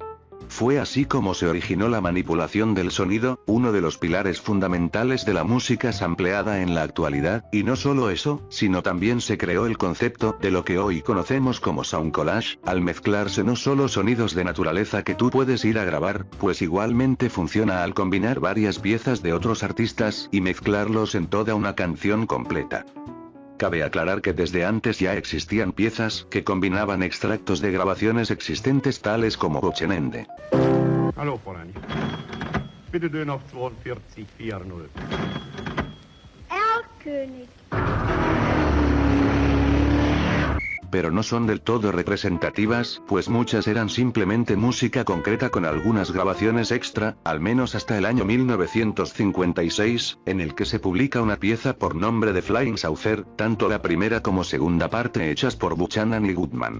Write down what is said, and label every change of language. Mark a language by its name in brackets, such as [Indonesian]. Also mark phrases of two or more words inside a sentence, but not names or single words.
[Spanish] Fue así como se originó la manipulación del sonido, uno de los pilares fundamentales de la música sampleada en la actualidad, y no solo eso, sino también se creó el concepto de lo que hoy conocemos como [English] sound collage, [Spanish] al mezclarse no solo sonidos de naturaleza que tú puedes ir a grabar, pues igualmente funciona al combinar varias piezas de otros artistas y mezclarlos en toda una canción completa. Cabe aclarar que desde antes ya existían piezas que combinaban extractos de grabaciones existentes tales como Wochenende. [German] Hallo, Fräulein. Bitte Döner auf 42,40. Erlkönig. [Spanish] Pero no son del todo representativas, pues muchas eran simplemente música concreta con algunas grabaciones extra, al menos hasta el año 1956, en el que se publica una pieza por nombre de Flying Saucer, tanto la primera como segunda parte hechas por Buchanan y Goodman.